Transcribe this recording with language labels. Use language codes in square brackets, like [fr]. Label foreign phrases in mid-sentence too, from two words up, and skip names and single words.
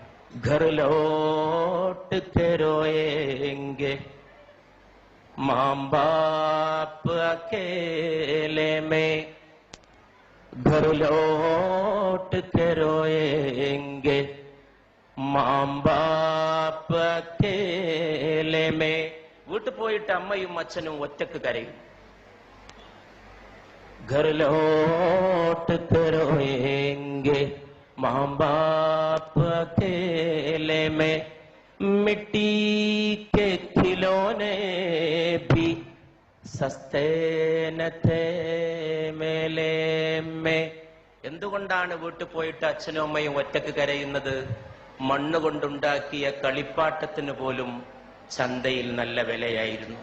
[hi] घर लौट के रोएंगे माँ बाप अकेले में, घर लौट के रोएंगे माँ बाप अकेले में. [ml] വീട്ടിൽ പോയിട്ട് അമ്മയും അച്ഛനും ഒറ്റക്ക് കരയും. [hi] घर लौट कर रोएंगे माँ बाप अकेले में, मिट्टी के खिलौने भी सस्ते न थे मेले में. [ml] എന്തുകൊണ്ടാണ് വീട്ടിൽ പോയിട്ട് അച്ഛനും അമ്മയും ഒറ്റക്ക് കരയുന്നത്? മണ്ണുകൊണ്ടുണ്ടാക്കിയ കളിപ്പാട്ടത്തിന് പോലും ചന്തയിൽ നല്ല വിലയായിരുന്നു.